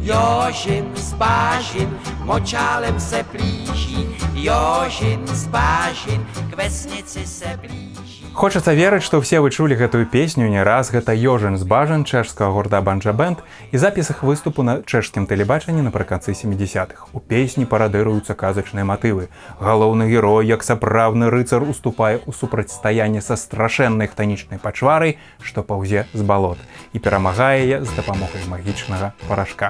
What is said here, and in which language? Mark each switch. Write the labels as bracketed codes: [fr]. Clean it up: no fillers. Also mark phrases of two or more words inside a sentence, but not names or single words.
[cs] Jožin s Bážin močálem se plíží, Jožin z bažin k vesnici se blíží. [be] Хочацца верыць, што ўсе вы чулі гэтую песню не раз. Гэта Jožin с Бажин чэшскага гурта Банджа Бэнд і запіс іх выступу на чэшскім тэлебачанні напрыканцы 70-х. У песні парадыруюцца казачныя матывы. Галоўны герой, як сапраўдны рыцар, уступае ў супрацьстаянне са страшэннай хтанічнай пачварай, што паўзе з балот, і перамагае яе з дапамогай магічнага парашка.